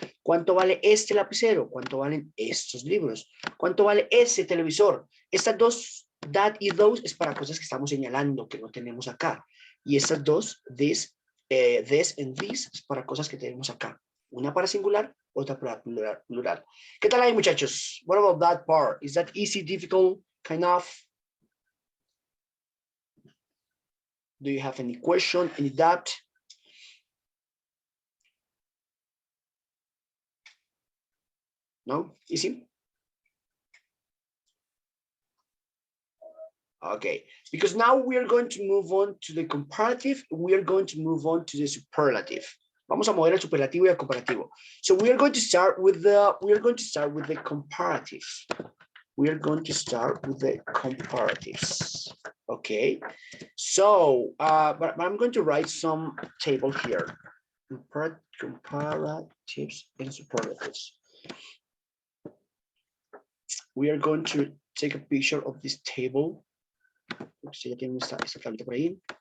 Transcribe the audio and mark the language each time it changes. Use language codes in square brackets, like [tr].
[es] ¿Cuánto vale este lapicero? ¿Cuánto valen estos libros? ¿Cuánto vale ese televisor? Estas dos, that y those, es para cosas que estamos señalando, que no tenemos acá. Y estas dos, this and this, es para cosas que tenemos acá. Una para singular, otra para plural. ¿Qué tal ahí, muchachos? [en] What about that part? Is that easy, difficult, kind of? Do you have any question, any doubt? No? Easy? Okay, because now we are going to move on to the comparative. We are going to move on to the superlative. [es] Vamos a mover el superlativo y el comparativo. [en] So we are going to start with the comparative. We are going to start with the comparatives. Okay, so but I'm going to write some table here. Comparatives and superlatives. We are going to take a picture of this table. [es] Si ya tienen esta tablita por ahí.